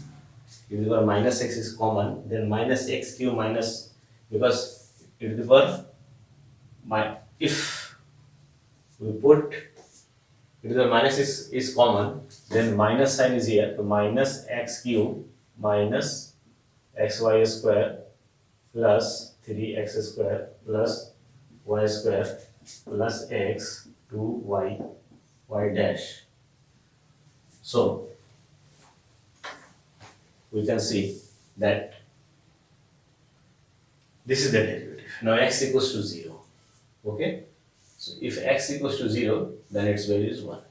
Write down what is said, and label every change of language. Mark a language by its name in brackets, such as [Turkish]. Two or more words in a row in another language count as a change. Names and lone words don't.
[English] If the minus x is common, then minus x cube minus, because if we put if the minus is common, then minus sign is here. So minus x cube minus xy square plus 3x square plus y square plus x 2y y dash. So we can see that this is the derivative. Now x equals to 0. Okay? So if x equals to 0, then its value is 1.